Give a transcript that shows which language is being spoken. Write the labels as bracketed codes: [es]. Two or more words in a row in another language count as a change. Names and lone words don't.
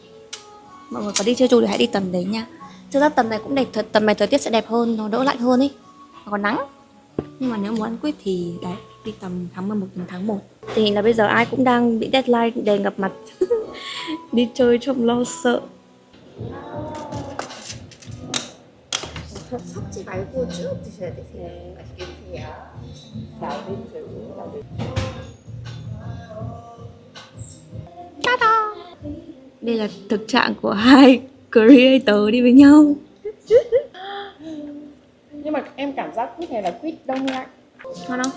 [vi] Mọi người có đi chơi chù thì hãy đi tầm đấy nha. Thực ra tầm này cũng đẹp thật, tầm này thời tiết sẽ đẹp hơn, nó đỡ lạnh hơn ý. Nó còn nắng. Nhưng mà nếu muốn ăn quýt thì đấy, đi tầm tháng 11 đến tháng 1. Tình hình là bây giờ ai cũng đang bị deadline đè ngập mặt. Đi chơi trông lo sợ. [ko] 섞지 말고 쭉 드셔야 되세요. 맛있게 드세요. [vi] Đây là thực trạng của hai creator đi với nhau. Nhưng mà em cảm giác quýt này là quýt đông lạnh. Ngon không?